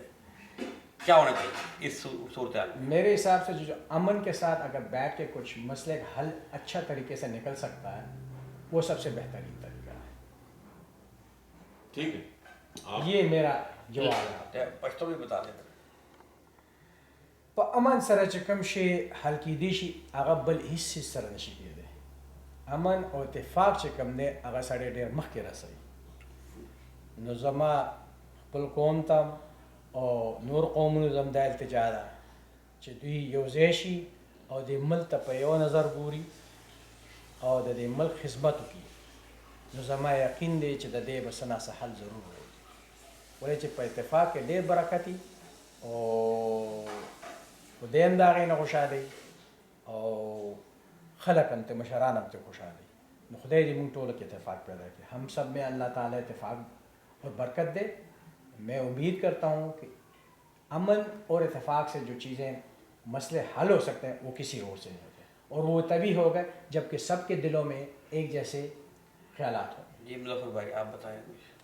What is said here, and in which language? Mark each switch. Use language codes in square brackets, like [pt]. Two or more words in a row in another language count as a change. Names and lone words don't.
[ur] کیا ہونا چاہیے اس صورتحال میں؟ میرے حساب سے جو امن کے ساتھ اگر بیٹھ کے کچھ مسئلے کا حل اچھا طریقے سے نکل سکتا ہے وہ سب سے بہترین طریقہ ہے. ٹھیک ہے, یہ میرا جواب ہے. پشتو بھی بتا دیں. [ps] په امن سره چې کوم شی حل کیدی شي هغه بل هیڅ سره نشي کېدی. امن او اتفاق چې کوم دی هغه سړی ډېر مخکې رسوي. نو زما خپل قوم ته او نور قومونو زم دا التجا ده چې دوی یو ځای شي او د ملک ته په یو نظر ګوري او د دې ملک خدمت وکړي. نو زما یقین دی چې د دې به څه نه څه حل ضرور وي, ولې چې په اتفاق کې ډېر برکت وي او خدای هم د هغې نه خوشحالوي او خلق هم ته مشران هم ته خوشحالوي. نو خدای دې مونږ ټولو کې اتفاق پیدا کړي. [ur] ہم سب میں اللہ تعالیٰ اتفاق اور برکت دے. میں امید کرتا ہوں کہ امن اور اتفاق سے جو چیزیں مسئلے حل ہو سکتے ہیں وہ کسی اور سے نہیں ہوتے, اور وہ تبھی ہوگا جب کہ سب کے دلوں میں ایک جیسے خیالات ہوں. جی مظفر بھائی آپ بتائیں کچھ.